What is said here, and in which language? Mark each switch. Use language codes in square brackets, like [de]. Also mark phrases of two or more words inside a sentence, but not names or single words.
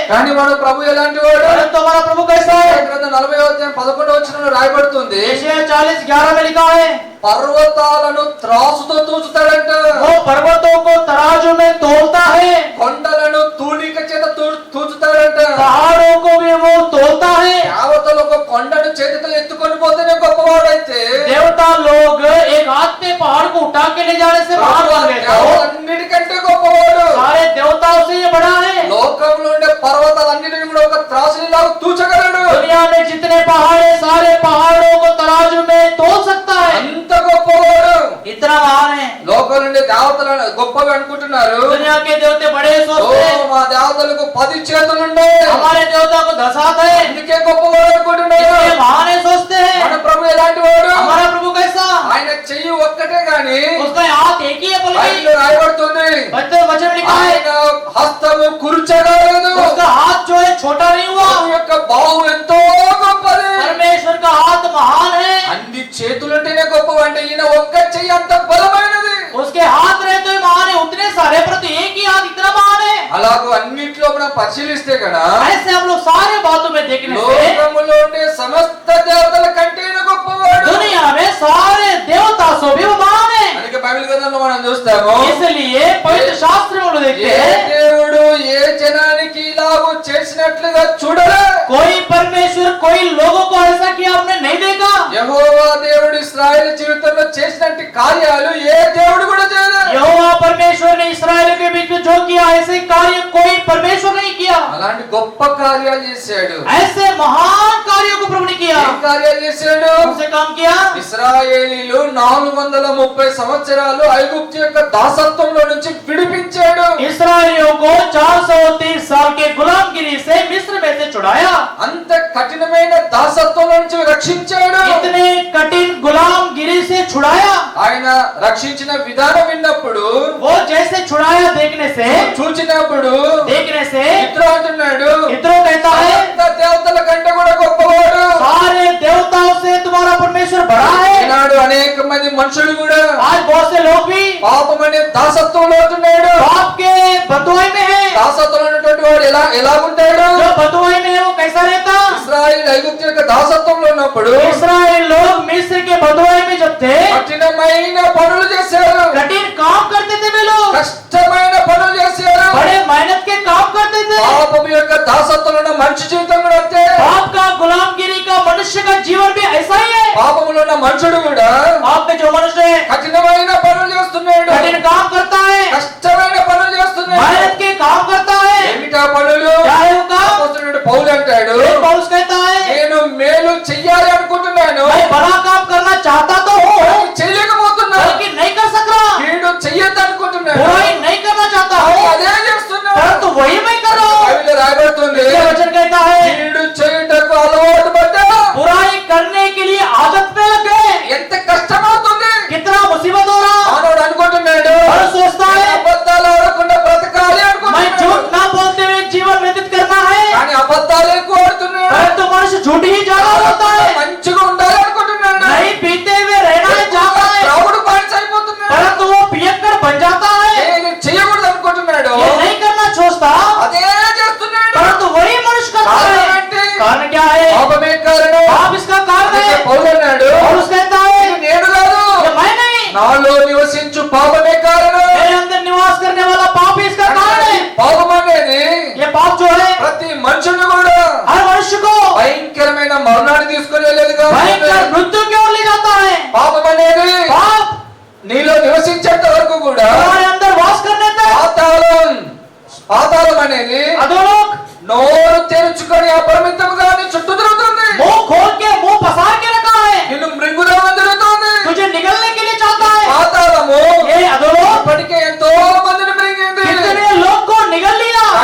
[te] కానీ మన ప్రభు ఎలాంటి వాడు? [hi] परंतु हमारा प्रभु कैसा है? [te] 40 వచనంలో రాయబడుతుంది, [hi] यशायाह 40:11 में लिखा है [te] పర్వతాలను త్రాసుతో తూచుతాడంట, [hi] वो पर्वतों को तराजू में तोलता है, [te] కొండలను తూనిక చేత తూచుతాడంట. [hi] पहाड़ों को भी वो तोलता है। [te] దేవతలు ఒక కొండను చేతితో ఎత్తుకొని పోతేనే గొప్పవాడైతే [hi] देवता लोग एक हाथ में पहाड़ को उठा के ले जाने से महान बन गए थे। [te] అన్నిటికంటే గొప్పవాడు. [hi] सारे देवताओं से ये बड़ा है। [te] లోకంలో ఉండే పర్వతాలన్నిటిని కూడా ఒక త్రాసులాగా తూచగలడు. [hi] दुनिया में जितने पहाड़ है सारे पहाड़ों को तराजू में तोल सकता है। [te] అంత గొప్పవాడు. [hi] इतना महान है। [te] లోకం నుండి దేవతలను గొప్పవి అనుకుంటున్నారు. [hi] दुनिया के देवते बड़े [te] ఓ [hi] सोचते हैं [te] మా దేవతలకు 10 చేతులు ఉన్నాయి, [hi] हमारे देवता को 10 हाथ है, [te] అందుకే గొప్పవాడు అనుకుంటున్నారు. [hi] इसलिए महान है सोचते [te] మన [hi] हैं। [te] ప్రభు ఎలాంటి వాడు? [hi] हमारा प्रभु कैसा? [te] ఆయన చెయ్యి ఒక్కటే గాని [hi] उसका हाथ एक ही है बल्कि [te] బైబిల్లో రాయబడుతుంది, [hi] बच्चे वचन में लिखा है [te] ఆయన హస్తము కురుచగలదు. [hi] उसका हाथ जो है छोटा नहीं हुआ। [te] ప్రభు యొక్క బాహు ఎంతో గొప్పది. [hi] परमेश्वर का हाथ महान है। [te] అన్ని చేతులుంటేనే గొప్పవి అంటే ఈయన ఒక్క చెయ్యి అంత బలమైనది. [hi] उसके हाथ रहे तो महान है, उतने सारे परंतु एक ही हाथ इतना महान है। [te] అలాగూ అన్నిట్లో మనం పరిశీలిస్తే కదా [hi] ऐसे हम लोग सारे बातों में देखने से [te] లోకములో ఉండే సమస్త దేవతల కంటే ఈయన గొప్పవాడు. [hi] दुनिया में सारे देवता से भी वो महान है। [te] అందుకే బైబిల్ గ్రంథంలో మనం చూస్తాము, [hi] इसलिए पवित्र शास्त्र में हम लोग देखते [te] ఏ [hi] हैं [te] దేవుడు ఏ జనానికి ఇలాగూ చేసినట్లుగా చూడలే. [hi] कोई परमेश्वर कोई लोगों को ऐसा किया आपने नहीं देखा। [te] యెహోవా దేవుడు ఇశ్రాయేలు జీవితంలో చేసినట్టు కార్యాలు ఏ దేవుడు కూడా చేయలేదు. [hi] यहोवा परमेश्वर ने इस्राएल के बीच में जो किया ऐसे कार्य कोई परमेश्वर नहीं किया। [te] అలాంటి గొప్ప కార్యాలు చేశాడు. [hi] ऐसे महान कार्यों को प्रभु ने किया। [te] ఏం కార్యాలు చేశాడు? [hi] उनसे काम किया। [te] ఇశ్రాయేలీలు 430 సంవత్సరాలు ఐగుప్తు యొక్క దాసత్వంలో నుంచి విడిపించాడు. [hi] इस्राएलियों को 430 साल के गुलामगिरी से मिस्र में से छुड़ाया। [te] అంత కఠినమైన దాసత్వం నుంచి రక్షించాడు. [hi] इतने कठिन गुलामगिरी से छुड़ाया। [te] ఆయన రక్షించిన విధానం విన్నప్పుడు, [hi] वो जैसे छुड़ाया देखने से [te] ఇత్రో అంటున్నాడు, [hi] इत्रो कहता है [te] అంత దేవతల కంటే కూడా గొప్పవాడు. [hi] सारे देवताओं से तुम्हारा परमेश्वर बड़ा है। [te] ఈనాడు అనేక మంది మనుషులు కూడా [hi] आज बहुत से लोग भी [te] పాపం అనే దాసత్వంలో ఉంటున్నాడు. [hi] पाप के बंधुआई में है। [te] దాసత్వంలో ఉన్నటువంటి వాడు ఎలా ఉంటాడు? [hi] जो बंधुआई में है वो कैसा रहता? [te] ఇశ్రాయేలు ఐగుప్తు యొక్క దాసత్వంలో ఉన్నప్పుడు [hi] इस्राएल लोग मिस्र के बंधुआई में जब थे [te] కఠినమైన పనులు చేశారు, [hi] कठिन काम करते थे वे लोग, [te] కష్టమైన పనులు చేశారు. [hi] बड़े मेहनत के काम करते थे। [te] పాపం యొక్క దాసత్వంలో ఉన్న మనిషి జీవితం కూడా అంతే. [hi] पाप का गुलामगिरी का मनुष्य का जीवन भी ऐसा ही है। [te] పాపములో ఉన్న మనుషుడు కూడా [hi] पाप में जो मनुष्य है [te] కఠినమైన పనులు చేస్తున్నాడు, [hi] कठिन काम करता है, [te] కష్టమైన పనులు చేస్తున్నాడు. [hi] मेहनत के काम करता है। [te] ఏమిటా పనులు? [hi] क्या है वो काम? [te] అపోస్తలుడు పౌలు అంటాడు, [hi] पौलुस कहता है [te] నేను మేలు చెయ్యాలి అనుకుంటున్నాను, [hi] मैं बड़ा काम करना चाहता तो हूँ [te] కానీ చేయలేకపోతున్నా. [hi] लेकिन नहीं कर सक रहा। [te] కీడు చెయ్యొద్దు అనుకుంటున్నాను, [hi] बुराई नहीं करना चाहता [te] కానీ [hi] हूँ [te] అదే చేస్తున్నాను. [hi] परंतु वही मैं कर रहा हूँ। [te] బైబిల్లో రాయబడుతుంది, [hi] ये वचन कहता है [te] కీడు చేయుటకు అలవాటు పడ్డా [hi] बुराई करने के लिए आदत में लग गए। [te] ఎంత కష్టమవుతుంది. [hi] कितना मुसीबत हो रहा। [te] మానవుడు అనుకుంటున్నాడు, [hi] और सोचता है [te] అబద్ధాలు ఆడకుండా బ్రతకాలి [hi] मैं [te] అనుకుంటున్నాడు, [hi] झूठ ना बोलते हुए जीवन व्यतीत करना है, [te] కానీ అబద్ధాలు ఎక్కువ ఆడుతున్నాడు. [hi] परंतु मनुष्य झूठ ही ज्यादा होता है। [te] మంచిగా ఉండాలి అనుకుంటున్నాడు, [hi] नहीं पीते हुए रहना चाहता है [te] త్రాగుడు బానిస అయిపోతున్నాడు. [hi] परंतु वो पियक्कर बन जाता है। [te] ఏది చేయకూడదు అనుకుంటున్నాడు, [hi] ये नहीं करना सोचता [te] అదే చేస్తున్నాడు. [hi] परंतु वही मनुष्य करता कारण है। [te] ఏంటి? [hi] कारण क्या है? [te] పాపమే కారణం. [hi] पाप इसका कारण [te] అందుకే [hi] है। [te] పౌలు అన్నాడు, [hi] पौलुस कहता है [te] ఇది నేను కాదు, [hi] ये मैं नहीं, [te] నాలో నివసించు పాపమే కారణం. [hi] मेरे अंदर निवास करने वाला पाप ही इसका कारण है। [te] పాపం అనేది [hi] ये पाप जो है [te] ప్రతి మనుషుని కూడా [hi] हर मनुष्य को [te] భయంకరమైన మరణాన్ని తీసుకుని వెళ్ళేది [hi] भयंकर [te] కాబట్టి [hi] मृत्यु की ओर ले जाता है। [te] పాపం అనేది [hi] पाप [te] నీలో నివసించేంత వరకు కూడా [hi] हमारे अंदर वास करने तक [te] పాతాళం అనేది [hi] अधोलोक [te] నోరు తెరుచుకొని అపరిమితంగా నీ చుట్టూ తిరుగుతుంది, [hi] मुंह खोल के मुंह पसार के रखा है, [te] నిన్ను మృంగుదామని తిరుగుతుంది. [hi] तुझे निगलने के लिए चाहता है। [te] పాతాళము [hi] ये अधोलोक [te] ఇప్పటికే ఎంతో మందిని మృంగింది. [hi] कितने लोग को निगल लिया।